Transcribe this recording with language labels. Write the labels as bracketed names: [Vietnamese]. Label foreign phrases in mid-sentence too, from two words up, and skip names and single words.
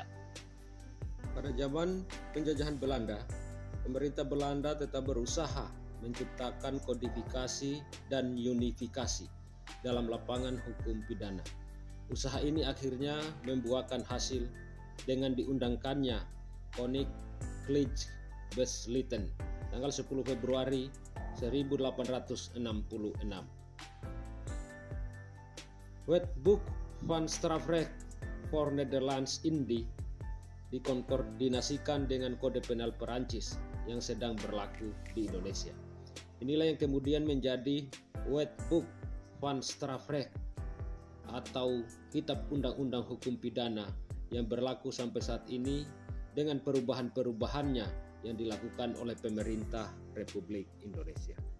[Indonesian] Pada zaman penjajahan Belanda, pemerintah Belanda tetap berusaha menciptakan kodifikasi dan unifikasi dalam lapangan hukum pidana. Usaha ini akhirnya membuahkan hasil dengan diundangkannya Koninklijke-Besluiten tanggal 10 Februari 1866. Wetboek van Strafrecht voor Nederlands-Indië dikoordinasikan dengan kode penal Perancis yang sedang berlaku di Indonesia. Inilah yang kemudian menjadi Wetboek van Strafrecht atau Kitab Undang-Undang Hukum Pidana yang berlaku sampai saat ini dengan perubahan-perubahannya yang dilakukan oleh pemerintah Republik Indonesia.